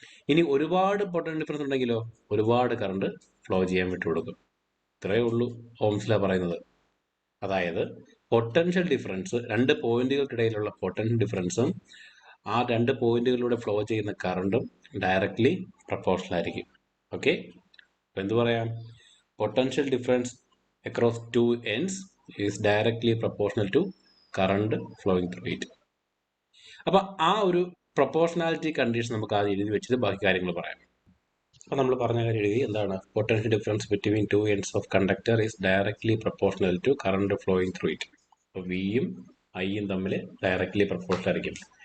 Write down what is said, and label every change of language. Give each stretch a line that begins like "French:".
Malayalam: ഇനി ഒരുപാട് potential difference ഉണ്ടെങ്കിലോ ഒരുപാട് കറണ്ട് ഫ്ലോ ചെയ്യാൻ വിട്ടുകൊടുക്കും. ഇത്രയേ ഉള്ളൂ ഓംസ് ലോ പറയുന്നത്. അതായത് പൊട്ടൻഷ്യൽ ഡിഫറൻസ്, രണ്ട് പോയിന്റുകൾക്കിടയിലുള്ള പൊട്ടൻഷ്യൽ ഡിഫറൻസും ആ രണ്ട് പോയിന്റുകളിലൂടെ ഫ്ലോ ചെയ്യുന്ന കറണ്ടും ഡയറക്ട്ലി പ്രപ്പോർഷണൽ ആയിരിക്കും. ഓക്കെ, അപ്പോൾ എന്ത് പറയാം?
English: Potential difference across two ends is directly proportional to current flowing through it.
Malayalam: അപ്പോൾ ആ ഒരു പ്രൊപ്പോർഷണാലിറ്റി കണ്ടീഷൻ നമുക്ക് ആദ്യം എഴുതി വെച്ചിട്ട് ബാക്കി കാര്യങ്ങൾ പറയാം. അപ്പോൾ നമ്മൾ പറഞ്ഞ കാര്യം എഴുതി. എന്താണ്?
English: Potential difference between two ends of conductor is directly proportional to current flowing through it.
Malayalam: അപ്പോൾ വിയും ഐയും തമ്മിൽ ഡയറക്ട്ലി പ്രൊപ്പോർഷണൽ ആയിരിക്കും.